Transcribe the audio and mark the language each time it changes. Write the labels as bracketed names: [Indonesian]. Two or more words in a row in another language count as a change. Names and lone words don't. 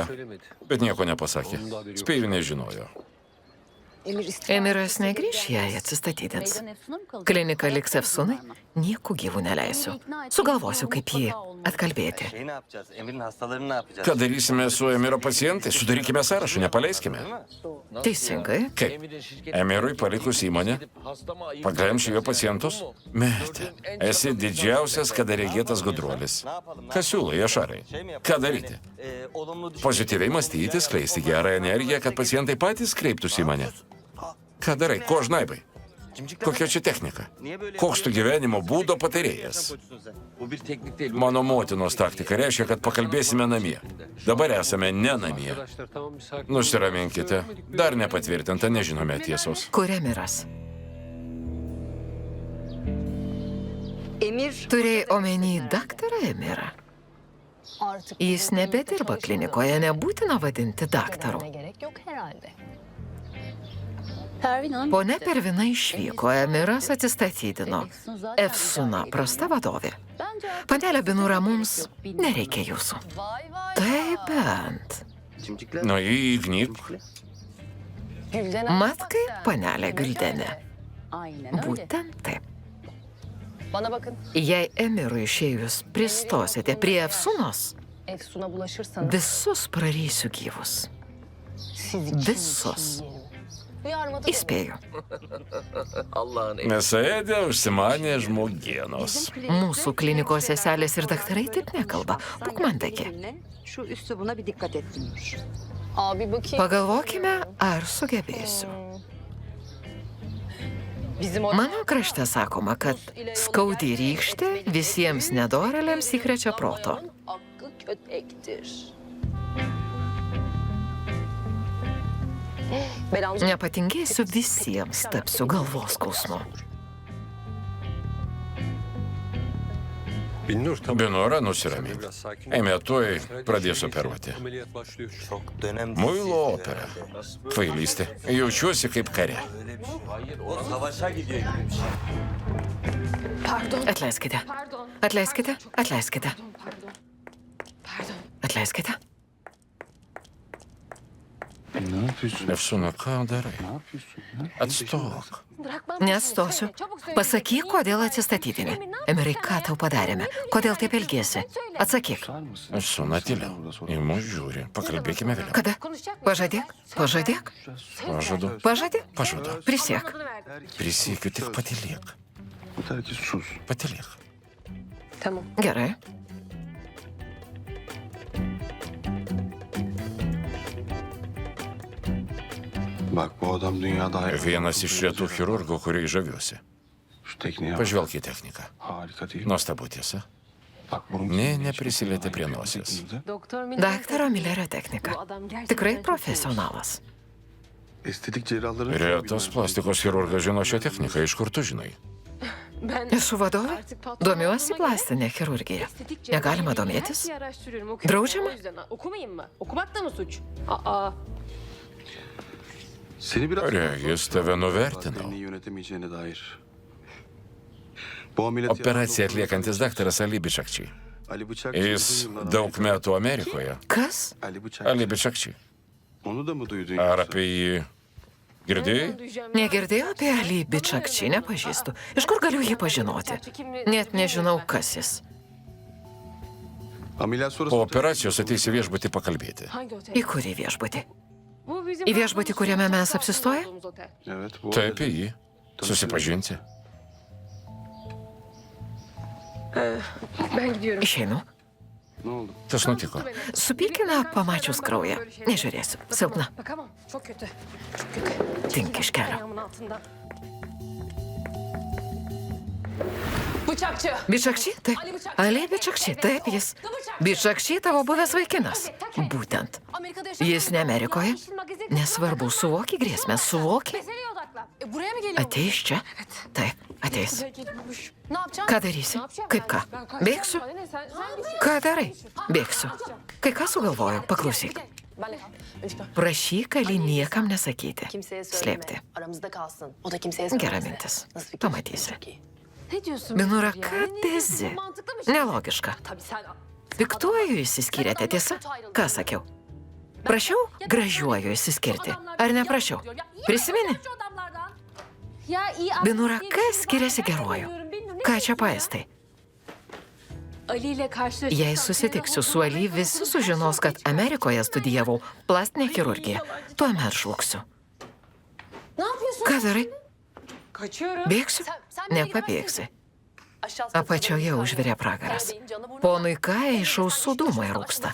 [Turkish] Söylemedi. [Lithuanian] bet nieko nepasakė. Spėju, nežinojo. Emiras negrįš, jei atsistatydins. Klinika liks Efsunai, nieku gyvų neleisiu. Sugalvosiu, kaip jį atkalbėti. [Turkish] Ne yapacağız? Emir'in hastalarını ne yapacağız? [Lithuanian] Ką darysime su Emiro pacientais? Sudarykime sąrašą, nepaleiskime. Teisingai. Kaip? Emirui palikus įmonę, paglemši jo pacientus? Metė, esi didžiausias kada regėtas gudruolis. Ką siūlai, Jašarai? Ką daryti? [Turkish] Olumlu düşün. [Lithuanian] Pozityviai mąstyti, skleisti gerą energiją, kad pacientai patys kreiptųsi į mane. Ką darai? Ko žnaibai? Kokia čia technika? Koks tu gyvenimo būdo patarėjas? [Turkish] Bu bir teknik değil. [Lithuanian] Mano motinos taktika reiškia, kad pakalbėsime namie. Dabar esame ne namie. [Turkish] Arkadaşlar tamam bir sakin. [Lithuanian] Nusiraminkite. Dar nepatvirtinta, nežinome tiesos. Kur Emiras? Emir Turėjai omeny daktarą Emirą? Jis nebedirba klinikoje, nebūtina vadinti daktaru. [Turkish] Gerek yok herhalde. [Lithuanian] Pone Pervina išvyko, Emiras atsistatydino. Efsuna prasta vadovė. Panelė Binura, mums nereikia jūsų. Tai bent. Nu, įgnyk. Mat kaip panelė Gildenė. Būtent taip. [Turkish] Bana bakın. [Lithuanian] Jei Emirui išėjus pristosite prie Efsunos, [Turkish] Efsun'a bulaşırsanız [Lithuanian] visus prarysiu gyvus. Visus. [Turkish] uyarmadı. [Lithuanian] Įspėju. [Turkish] Allah'ın [Lithuanian] Mėsaėdė užsimanė žmogienos. Mūsų klinikos seselės ir daktarai taip nekalba. Būk mandagi. [Turkish] şu üslubuna bir dikkat et Timur. Abi bakayım. [Lithuanian] Pagalvokime, ar sugebėsiu. [Turkish] Bizim o [Lithuanian] Mano krašte sakoma, kad skaudi rykštė visiems nedorėliams įkrečia proto. [Turkish] hakkı kötektir. Ben alacağım. [Lithuanian] Nepatingėsiu visiems, tapsiu galvos skausmu. [Turkish] Binnur tamam. [Lithuanian] Binora, nusiramink. [Turkish] Biraz sakin. [Lithuanian] Eime, tuoj pradės operuoti. [Turkish] Ameliyat başlıyor. Çok dönem. [Lithuanian] Muilo opera. Kvailystė. Jaučiuosi kaip kare. [Turkish] O savaşa gidiyor gibi bir şey. Pardon. [Lithuanian] Atleiskite. [Turkish] Pardon. [Lithuanian] Atleiskite. Atleiskite. [Turkish] Pardon. Pardon. [Lithuanian] Atleiskite. [Turkish] Ne yapıyorsun? [Lithuanian] Efsuna, ką darai? [Turkish] Ne yapıyorsun? Ya? [Lithuanian] Atstok. [Turkish] Bırakmam. [Lithuanian] Nestosiu. [Turkish] Çabuk söyle. [Lithuanian] Pasakyk, kodėl atsistatydini. Emerai, ką tau padarėme? Kodėl taip elgiesi? Atsakyk. [Turkish] Susar mısın? [Lithuanian] Efsuna, tyliau. Į mus žiūri. Pakalbėkime vėliau. Kada? [Turkish] Konuşacak mısın? [Lithuanian] Pažadėk. Pažadėk. Pažadu. Pažadėk. Pažadu. Prisiek. [Turkish] Adını verdim. [Lithuanian] Prisiekiu, tik patylėk. [Turkish] Yeter ki sus. [Lithuanian] Patylėk. [Turkish] Tamam. [Lithuanian] Gerai. [Turkish] Bak bu adam dünyada hayran. [Lithuanian] Vienas iš retų chirurgų, kuriai žaviuosi. [Turkish] Şu tekniğe bak. [Lithuanian] Pažvelk į techniką. [Turkish] Harika değil mi? [Lithuanian] Nuostabu tiesa. [Turkish] Bak bunun [Lithuanian] Nė neprisilietė prie nosies. [Turkish] Doktor Miller. [Lithuanian] Daktaro Milerio teknika. [Turkish] Bu adam gerçekten [Lithuanian] Tikrai [Turkish] çok [Lithuanian] profesionalas. [Turkish] Estetik cerrahların... [Lithuanian] Retas plastikos chirurgas žino šią techniką. Iš kur tu žinai? [Turkish] Ben [Lithuanian] Esu vadovė. [Turkish] artık patron [Lithuanian] Domiuosi [Turkish] olmama gerek. [Lithuanian] plastinė chirurgija. [Turkish] Estetik cerrahi [Lithuanian] Negalima [Turkish] bilgi, [Lithuanian] domėtis? [Turkish] Her şeyi araştırıyorum, okuyorum. [Lithuanian] Draudžiama? [Turkish] O yüzden okumayayım mı? Okumak da mı suç? Aa. Seni biraz... [Lithuanian] Regis, tave nuvertinau. [Turkish] Beni yönetemeyeceğine dair. Bu ameliyatı... [Lithuanian] Operaciją atliekantis daktaras Ali Bičakčiai. Ali Bıçak... Jis daug metų Amerikoje. Kas? Ali Bıçak... Ali Bičakčiai. [Turkish] Onu da mı duydun? [Lithuanian] Ar [Turkish] yoksa? [Lithuanian] apie jį girdėjai? [Turkish] Duyacağım. [Lithuanian] Negirdėjau apie Ali Bičakčį, nepažįstu. Iš kur galiu jį pažinoti? Net nežinau, kas jis. [Turkish] Ameliyat sonrası... [Lithuanian] Po operacijos ateisi viešbutį pakalbėti. [Turkish] Hangi otel? [Lithuanian] Į kurį viešbutį? [Turkish] Bu bizim [Lithuanian] Į viešbutį, kuriame mes apsistoję? [Turkish] olduğumuz otel. Evet bu... [Lithuanian] Tai apie jį. Susipažinti. [Turkish] Ben gidiyorum. [Lithuanian] Išeinu. [Turkish] Ne oldu? [Lithuanian] Kas nutiko? Supykina pamačius kraują. Nežiūrėsiu. Silpna. [Turkish] Bakamam. Çok kötü. Çok kötü. [Lithuanian] Dink iš kelio. [Turkish] Ayağımın altından. Bıçakçı. [Lithuanian] Bičakši? Taip. Ali Bičakši, taip jis. Bičakši tavo buvęs vaikinas. Būtent. [Turkish] Amerika'da yaşayan [Lithuanian] Jis ne Amerikoje. [Turkish] Yeşil magazin- [Lithuanian] Nesvarbu, suvoki grėsmę, suvoki. [Turkish] Meseleye odaklan. Buraya mı geliyor? [Lithuanian] Ateis čia? Taip, ateis. [Turkish] Ne yapacaksın? [Lithuanian] Ką darysi? [Turkish] Ne yapacağım? [Lithuanian] Kaip ką? [Turkish] Ben kaçacağım. [Lithuanian] Bėgsiu? [Turkish] Bana ne? Sen bir şey- [Lithuanian] Ką darai? Bėgsiu. Kai ką sugalvoju, paklausyk. [Turkish] Benle. [Lithuanian] Prašyk Ali niekam nesakyti. [Turkish] Kimseye söyleme. [Lithuanian] Slėpti. [Turkish] Aramızda kalsın. O da kimseye [Lithuanian] Gera [Turkish] söylemez. [Lithuanian] mintis. [Turkish] Nasıl fikir? [Lithuanian] Pamatysi. [Turkish] Çok iyi. Ne diyorsun? [Lithuanian] Binura, [Turkish] Ya? [Lithuanian] ką [Turkish] Ne [Lithuanian] pezi? [Turkish] diyorsun? Mantıklı bir şey. [Lithuanian] Nelogiška. [Turkish] Tabii sen... [Lithuanian] Piktuoju išsiskyrėte, tiesa? Ką sakiau? Prašiau gražiuoju išsiskirti. Ar neprašiau? Prisimeni? [Turkish] Ya iyi [Lithuanian] Binura, [Turkish] diye bir [Lithuanian] kas [Turkish] şey [Lithuanian] skiriasi [Turkish] var. Ben [Lithuanian] geruoju? [Turkish] bilmiyorum, bilmiyorum. Ne [Lithuanian] Ką čia [Turkish] diyorsun ya? [Lithuanian] paėstai? [Turkish] Ali ile karşılaşırsam... [Lithuanian] Jei susitiksiu su Ali, visi sužinos, kad Amerikoje studijavau plastinę chirurgiją. Tuomet žlugsiu. [Turkish] Ne yapıyorsun? [Lithuanian] Ką darai? [Turkish] Kaçıyorum. [Lithuanian] Bėgsiu? Nepabėgsi. Apačioje užvirė pragaras. Ponui Kai iš ausų dūmai rūksta.